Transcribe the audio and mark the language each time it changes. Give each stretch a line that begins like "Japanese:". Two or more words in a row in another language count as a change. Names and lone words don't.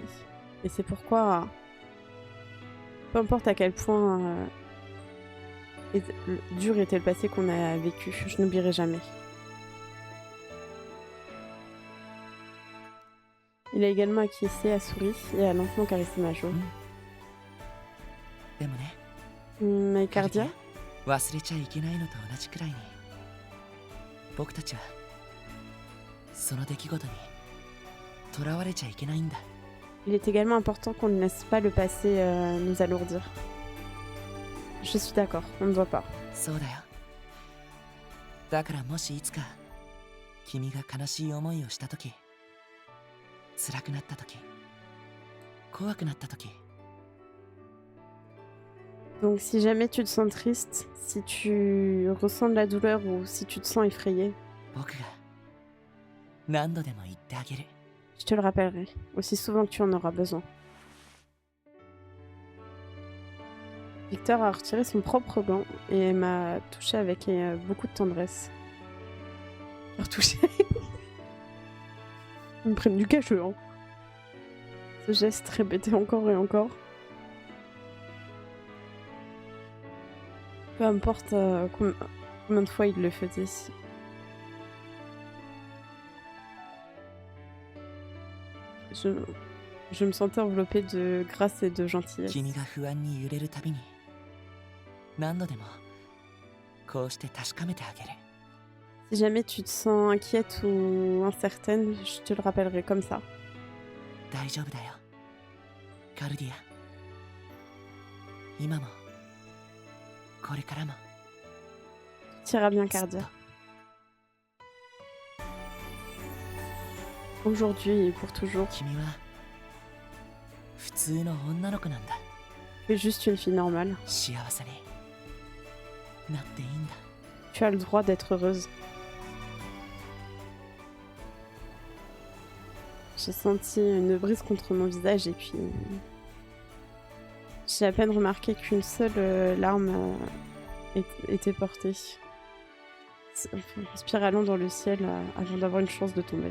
French: Et c'est pourquoi, peu importe à quel point dur était le passé qu'on a vécu, je n'oublierai jamais. Il a également acquiescé, a souri et a lentement caressé ma joue.
Japanese: でもね
French: Mais Cardia,
Japanese: 忘れちゃいけないのと同じくらいに僕たちはその出来事にとらわれちゃいけないんだ
French: il est également important qu'on ne laisse pas le passé nous alourdir. Je suis d'accord, on ne doit pas.
Japanese: そうだよだからもしいつか君が悲しい思いをした時辛くなった時怖くなった時
French: Donc si jamais tu te sens triste, si tu ressens de la douleur ou si tu te sens effrayé,
Japanese: 僕が何度でも言ってあげる
French: je te le rappellerai, aussi souvent que tu en auras besoin. Victor a retiré son propre gant et m'a touché avec beaucoup de tendresse. Touché. Ils me prennent du cacheux, hein. Ce geste répété encore et encore. Peu importe combien de fois il le faisait. Je me sentais enveloppée de grâce et de gentillesse.
Japanese: 君が不安に揺れるたびに何度でもこうして確かめてあげる
French: Si jamais tu te sens inquiète ou incertaine, je te le rappellerai comme ça.
Japanese: 大丈夫だよカルディア今もこれからも
French: Tu iras bien,
Japanese: ずっと
French: Cardia. Aujourd'hui et pour toujours,
Japanese: 君は普通の女の子なんだ
French: tu es juste une fille normale.
Japanese: 幸せになっていいんだ
French: Tu as le droit d'être heureuse. J'ai senti une brise contre mon visage et puis j'ai à peine remarqué qu'une seule larme était portée, spiralant dans le ciel avant d'avoir une chance de tomber.